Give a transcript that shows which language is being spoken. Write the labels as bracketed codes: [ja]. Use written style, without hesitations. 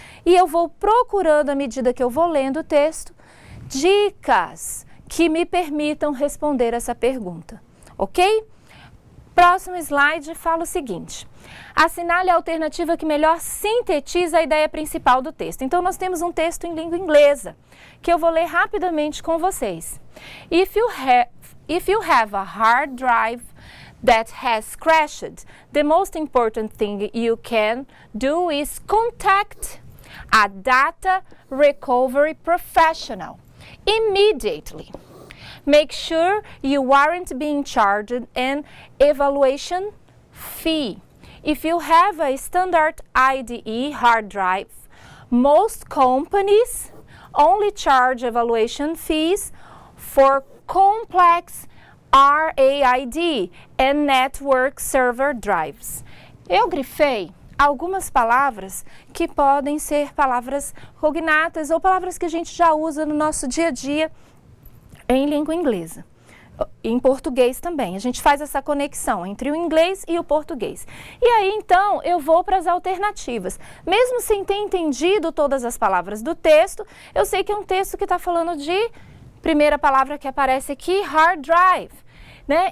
[pt] E eu vou procurando, à medida que eu vou lendo o texto, dicas que me permitam responder essa pergunta, ok? Próximo slide fala o seguinte: assinale a alternativa que melhor sintetiza a ideia principal do texto. Então, nós temos um texto em língua inglesa, que eu vou ler rapidamente com vocês. [en] If you have a hard drive that has crashed, the most important thing you can do is contact a data recovery professional immediately. Make sure you aren't being charged an evaluation fee. If you have a standard IDE hard drive, most companies only charge evaluation fees for complex RAID and network server drives. [pt] Eu grifei algumas palavras que podem ser palavras cognatas ou palavras que a gente já usa no nosso dia a dia em língua inglesa. Em português também, a gente faz essa conexão entre o inglês e o português. E aí, então, eu vou para as alternativas. Mesmo sem ter entendido todas as palavras do texto, eu sei que é um texto que está falando de, primeira palavra que aparece aqui, hard drive, né?